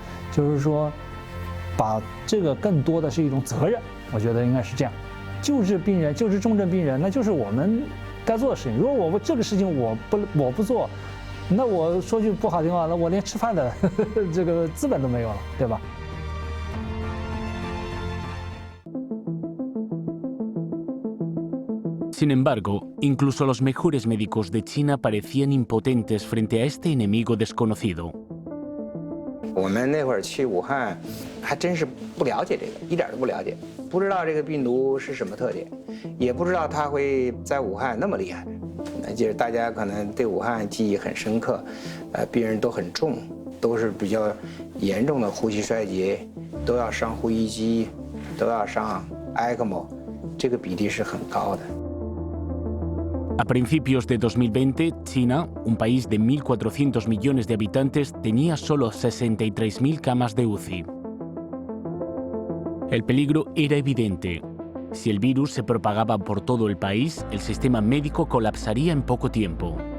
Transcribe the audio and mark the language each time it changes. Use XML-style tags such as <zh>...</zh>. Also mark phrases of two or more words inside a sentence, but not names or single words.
<zh>就是说，把这个更多的是一种责任，我觉得应该是这样。救治病人，救治重症病人，那就是我们该做的事情。如果我这个事情我不做，那我说句不好听话，那我连吃饭的这个资本都没有了，对吧</zh> <es>？Sin embargo, incluso los mejores médicos de China parecían impotentes frente a este enemigo desconocido.</es> <zh>我们那会儿去武汉，还真是不了解这个，一点都不了解，不知道这个病毒是什么特点，也不知道它会在武汉那么厉害。就是大家可能对武汉记忆很深刻，病人都很重，都是比较严重的呼吸衰竭，都要上呼吸机，都要上 ECMO， 这个比例是很高的。</zh> <es>A principios de 2020, China, un país de 1.400 millones de habitantes, tenía solo 63.000 camas de UCI. El peligro era evidente. Si el virus se propagaba por todo el país, el sistema médico colapsaría en poco tiempo.</es>